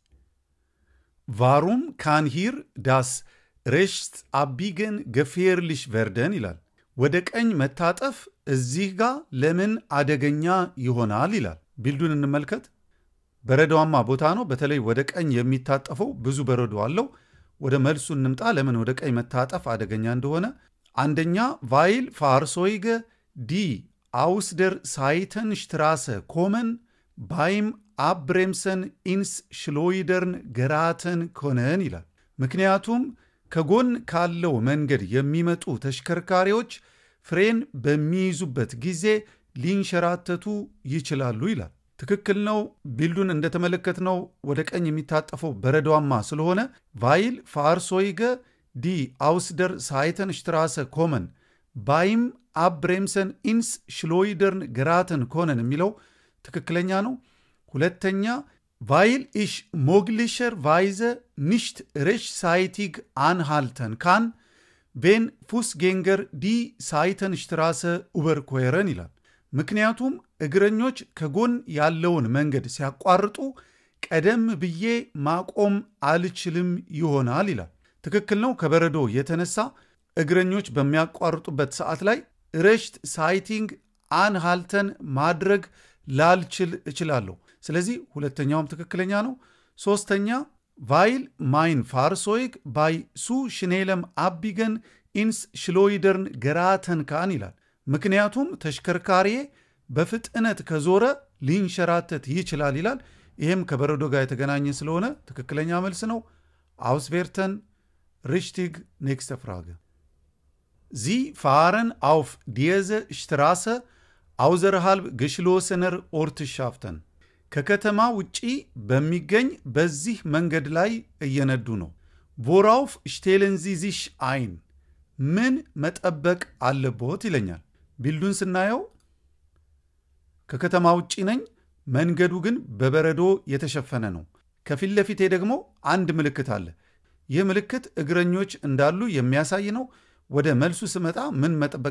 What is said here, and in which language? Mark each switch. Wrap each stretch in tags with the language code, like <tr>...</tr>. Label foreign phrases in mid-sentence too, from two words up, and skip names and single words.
<de>Warum kann hier das Rechtsabbiegen gefährlich werden</de> <am>ይላል። ወደ ቀኝ መታጠፍ እዚህ ጋር ለምን አደገኛ ይሆናል ይላል። ቢልዱን እንመልከት። በረዶማ ቦታ ነው። በተለይ ወደ ቀኝ የሚታጠፈው ብዙ በረዶ አለው። ወደ መልሱ እንምጣ። ለምን ወደ ቀኝ መታጠፍ አደገኛ እንደሆነ አንደኛ ቫይል</am> <de>Fahrzeuge die aus der Seitenstraße kommen beim Abbremsen ins Schleudern geraten können</de> <am>ይላል። ምክንያቱም ከጎን ካለው መንገድ የሚመጡ ተሽከርካሪዎች ፍሬን በሚይዙበት ጊዜ ሊንሸራተቱ ይችላሉ ይላል። ትክክል ነው። ቢልዱን እንደተመለከትነው ወደ ቀኝ የሚታጠፈው በረዷማ ስለሆነ</am> <de>weil Fahrzeuge die aus der Seitenstraße kommen beim Abbremsen ins Schleudern geraten können</de> <am>የሚለው ትክክለኛ ነው። ሁለተኛ</am> <de>weil ich möglicherweise nicht rechtzeitig anhalten kann, wenn Fußgänger die Seitenstraße überqueren</de> <am>ይላል። ምክንያቱም እግረኞች ከጎን ያለውን መንገድ ሲያቋርጡ ቀደም ብዬ ማቆም አልችልም ይሆናል ይላል። ትክክል ነው። ከበረዶ የተነሳ እግረኞች በሚያቋርጡበት ሰዓት ላይ ረሽት</am> <de>zeitig anhalten</de> <am>ማድረግ ላልችል እችላለሁ። ስለዚህ ሁለተኛውም ትክክለኛ ነው። ሶስተኛ</am> <de>weil mein Fahrzeug bei zu schnellem Abbiegen ins Schleudern geraten kann</de> <am>ይላል። ምክንያቱም ተሽከርካሪዬ በፍጥነት ከዞረ ሊንሸራተት ይችላል ይላል። ይህም ከበረዶ ጋር የተገናኘ ስለሆነ ትክክለኛ መልስ ነው።</am> <de>Auswerten richtig nächste Frage. Sie fahren auf diese Straße außerhalb geschlossener Ortschaften.</de> <am>ከከተማ ውጪ በሚገኝ በዚህ መንገድ ላይ እየነዱ ነው።</am> <de>Worauf stellen Sie sich ein?</de> <am>ምን መጠበቅ አለቦት ይለኛል። ቢልዱን ስናየው ከከተማ ውጪ ነኝ፣ መንገዱ ግን በበረዶ የተሸፈነ ነው። ከፊት ለፊቴ ደግሞ አንድ ምልክት አለ። ይህ ምልክት እግረኞች እንዳሉ የሚያሳይ ነው። ወደ መልሱ ስመጣ ምን መጠበቅ</am>